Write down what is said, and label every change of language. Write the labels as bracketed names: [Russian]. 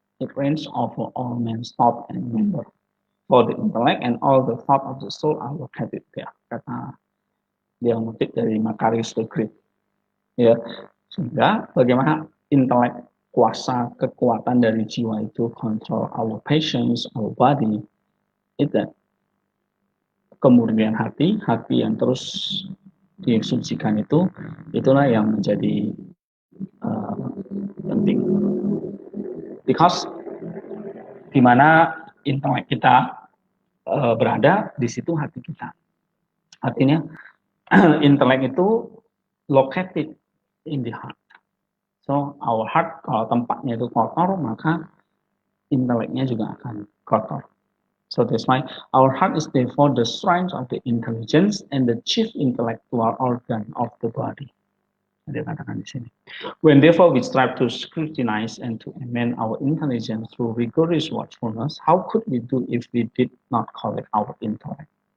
[English] It reigns over all men's thought and member. For the intellect and all the thought of the soul are located there. [Indonesian] Kata dia mengutip dari Macarius the Great. Ya, sehingga bagaimana intelek, kuasa, kekuatan dari jiwa itu [English] control our passions, our body, [Indonesian] itu kemurnian hati yang terus disucikan itu, itulah yang menjadi penting. Because di mana intelek kita berada, di situ hati kita. Artinya intelek itu [English] located in the heart. So our heart [Indonesian] kalau tempatnya itu kotor, maka inteleknya juga akan kotor. [English] So that's why our heart is therefore the shrine of the intelligence and the chief intellectual organ of the body. [Indonesian] Dia katakan di sini. [English] When therefore we strive to scrutinize and to amend our intelligence through rigorous watchfulness, how could we do if we did not call it our intellect?